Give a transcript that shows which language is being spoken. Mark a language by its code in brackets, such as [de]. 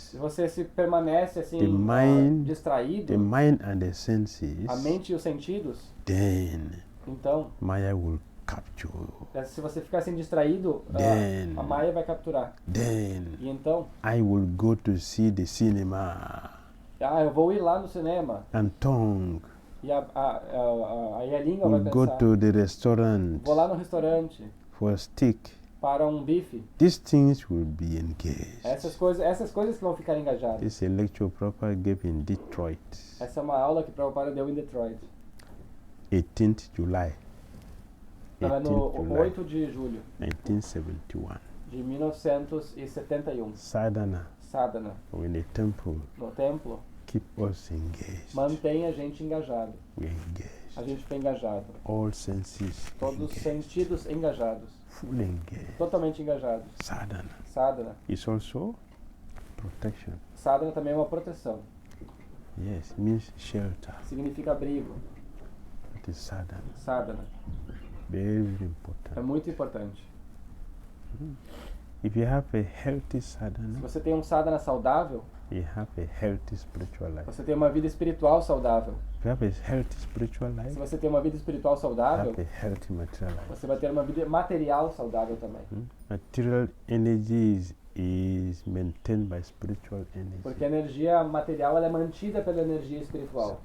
[pt] Se você se permanece assim, [en] The mind- [pt] distraído, [en] the mind and the senses, [pt] a mente e os sentidos, [en] then [pt] então, [en] Maya will capture. [pt] se você ficar assim distraído, [en] Then- [pt] a Maya vai capturar. [en] Then [pt] E então, [en] I will go to see the cinema. [pt] eu vou ir lá no cinema. [en] And tongue [pt] E aí a língua vai [en] will go [pt] pensar, [en] to the restaurant [pt] vou lá no restaurante [en] for a steak. [pt] para um bife. [en] These things will be engaged. [pt] Essas coisas que vão ficar engajadas. [en] This is a lecture Prabhupada gave in Detroit, [pt] Essa é uma aula que Prabhupada deu em Detroit. [en] 18th July, [pt] Então é no [en] 18th July, [pt] 8 de julho [en] 1971. [pt] de 1971. [en] Sadhana [pt] Sadhana, [en] in the temple [pt] no templo, [en] keep us engaged. [pt] mantém a gente engajado. [en] We engage. [pt] A gente fica engajado. [en] All senses [pt] Todos os [en] engaged. [pt] sentidos engajados. [en] Fully engaged. [pt] Totalmente engajados. [en] Sadhana [pt] Sadhana. [en] is also protection. [pt] Sadhana também é uma proteção. [en] Yes, means shelter. [pt] Significa abrigo. [en] That is sadhana. [pt] Sadhana. [en] Very, very [pt] É [en] important. [pt] muito importante. [en] If you have a healthy [pt] Se [en] sadhana, [pt] você tem um sadhana saudável, [en] you have a healthy spiritual life. [pt] você tem uma vida espiritual saudável. [en] If you have a healthy spiritual [pt] Se [en] life, [pt] você tem uma vida espiritual [en] you [pt] saudável, [en] have a healthy material life. [pt] você vai ter uma vida material saudável também. [en] Material energy is maintained by spiritual energy. [pt] Porque a energia material ela é mantida pela energia espiritual.